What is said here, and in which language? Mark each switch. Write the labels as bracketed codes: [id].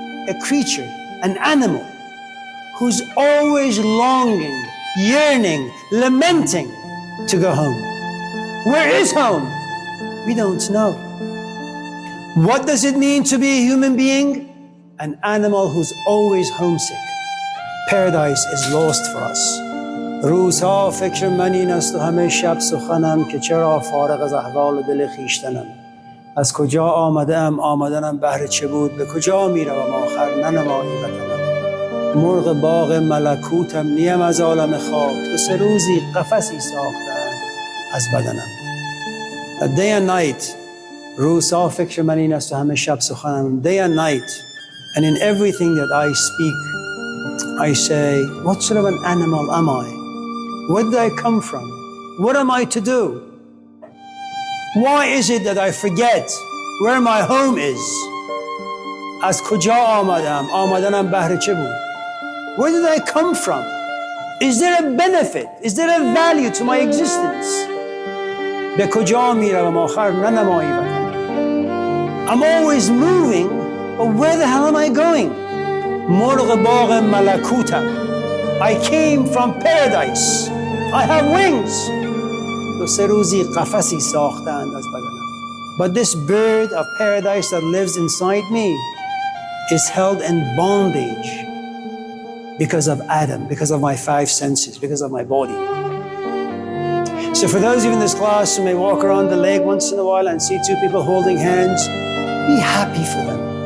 [en] A creature, an animal, who's always longing, yearning, lamenting to go home. Where is home? We don't know. What does it mean to be a human being? An animal who's always homesick. Paradise is lost for us. [fa] روزها فکر من این است و همه شب سخنم که چرا فارغ از احوال دل خویشتنم. از کجا آمدم آمدنم بهر چه بود، به کجا میروم آخر ننمایی وطنم. مرغ باغ ملکوتم نیم از عالم خاک، دو سه روزی قفسی ساختند از بدنم. [en] Day and night, [fa] روزها فکر من این است و همه شب سخنم. [en] Day and night, and in everything that I speak, I say, what sort of an animal am I? Where did I come from? What am I to do? Why is it that I forget where my home is? [fa] از کجا آمدم؟ آمدنم بهر چه بود؟ [en] Where did I come from? Is there a benefit? Is there a value to my existence? [fa] به کجا میروم آخر ننمایی وطنم. [en] I'm always moving, but where the hell am I going? [fa] مرغ باغ ملکوتم. [en] I came from paradise. I have wings. [fa] دو سه روزی قفسی ساختند از بدنم. [en] But this bird of paradise that lives inside me is held in bondage because of Adam, because of my five senses, because of my body. So for those of you in this class who may walk around the lake once in a while and see two people holding hands, be happy for them.